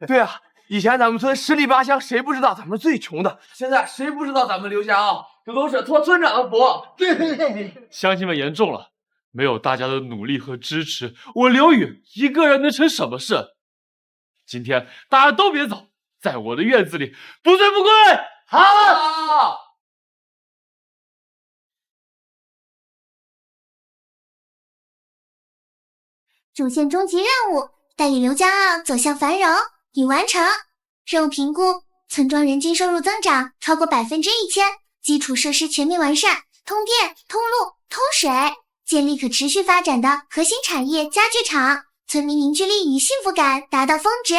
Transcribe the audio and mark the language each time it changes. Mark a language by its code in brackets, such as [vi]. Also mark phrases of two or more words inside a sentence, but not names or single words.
[zh] 對啊，以前咱們村十里八鄉誰不知道咱們最窮的，現在誰不知道咱們劉家傲？這都是托村長的福。對，鄉親們言重了，沒有大家的努力和支持，我劉宇一個人能成什麼事？今天大家都別走，在我的院子裡不醉不歸。好。主線終極任務帶領劉家傲走向繁榮已完成。任務評估：村莊人均收入增長超過1000%，基礎設施全面完善，通電、通路、通水，建立可持續發展的核心產業家具廠，村民凝聚力與幸福感達到峰值。